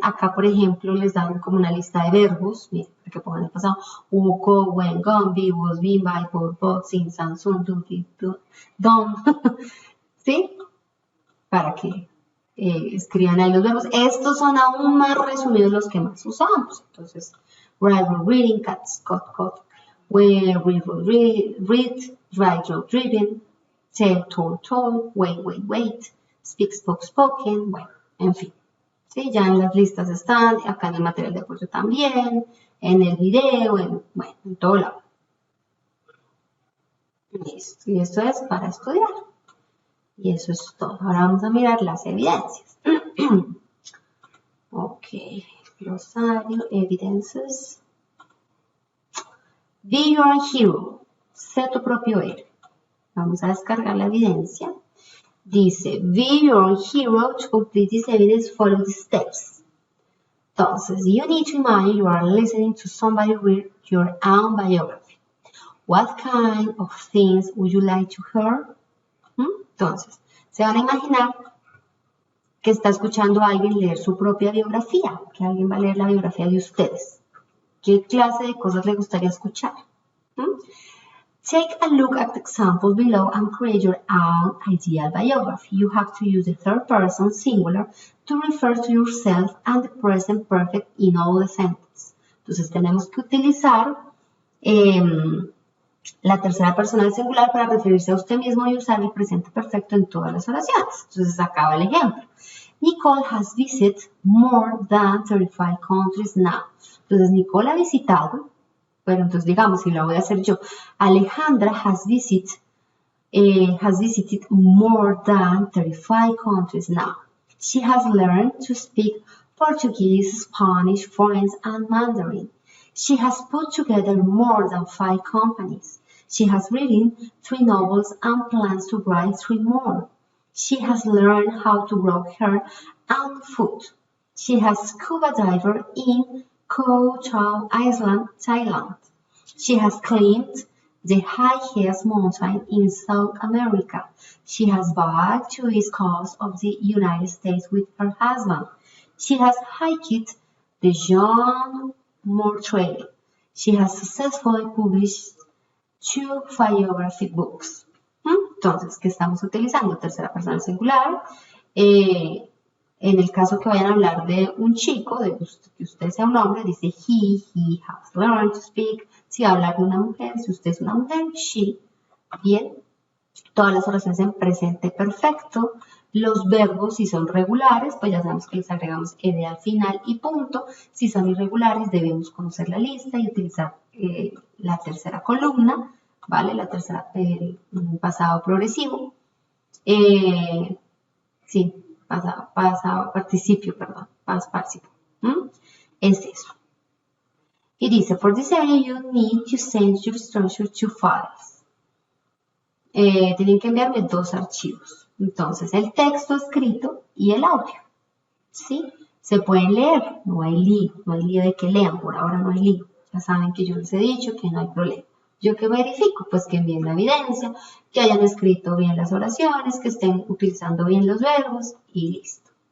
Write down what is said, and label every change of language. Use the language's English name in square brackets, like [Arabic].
[Spanish] Acá, por ejemplo, les dan como una lista de verbos, miren, para que pongan el pasado, go, went, gone, be, was, been, by, bought, seen, sang, soon, do, did, done, ¿sí? Para que escriban ahí los verbos. Estos son aún más resumidos los que más usamos. Entonces, write, wrote, reading, cats, got, where, read, wrote, read, drive, drove, driven, tell, told, wait, speak, spoken, bueno, en fin. ¿Sí? Ya en las listas están, acá en el material de apoyo también, en el video, bueno, en todo lado. Listo. Y esto es para estudiar. Y eso es todo. Ahora vamos a mirar las evidencias. Ok, glosario, evidencias. [English] Be your hero. [Spanish] Sé tu propio héroe. Vamos a descargar la evidencia. Dice, [English] be your hero. To complete this evidence, follow the steps. Entonces, you need to imagine you are listening to somebody read your own biography. What kind of things would you like to hear? [Spanish] Entonces, se van a imaginar que está escuchando a alguien leer su propia biografía, que alguien va a leer la biografía de ustedes. ¿Qué clase de cosas le gustaría escuchar? [English] Take a look at the examples below and create your own ideal biography. You have to use the third person singular to refer to yourself and the present perfect in all the sentences. [Spanish] Entonces tenemos que utilizar la tercera persona del singular para referirse a usted mismo y usar el presente perfecto en todas las oraciones. Entonces acá va el ejemplo. [English] Nicole has visited more than 35 countries now. [Spanish] Entonces Nicole ha visitado, pero entonces digamos, si lo voy a hacer yo, [English] Alejandra has visited more than 35 countries now. She has learned to speak Portuguese, Spanish, French, and Mandarin. She has put together more than 5 companies. She has written 3 novels and plans to write 3 more. She has learned how to grow hair and food. She has scuba diver in Koh Chau Island, Thailand. She has climbed the highest mountain in South America. She has biked to the east coast of the United States with her husband. She has hiked the John Moore Trail. She has successfully published 2 biography books. [Spanish] Entonces, ¿qué estamos utilizando? Tercera persona singular. En el caso que vayan a hablar de un chico, de que usted sea un hombre, dice [English] he has learned to speak. [Spanish] Si va a hablar de una mujer, si usted es una mujer, she. Bien. Todas las oraciones en presente perfecto. Los verbos, si son regulares, pues ya sabemos que les agregamos ed al final y punto. Si son irregulares, debemos conocer la lista y utilizar la tercera columna, ¿vale? La tercera, pasado progresivo. Sí, pasado participio, perdón, past participle. Es eso. Y dice, [English] for this area you need to send your structure to files. [Spanish] Tienen que enviarme 2 archivos. Entonces, el texto escrito y el audio. ¿Sí? Se pueden leer, no hay lío de que lean, por ahora no hay lío. Ya saben que yo les he dicho que no hay problema. ¿Yo qué verifico? Pues que envíen la evidencia, que hayan escrito bien las oraciones, que estén utilizando bien los verbos y listo.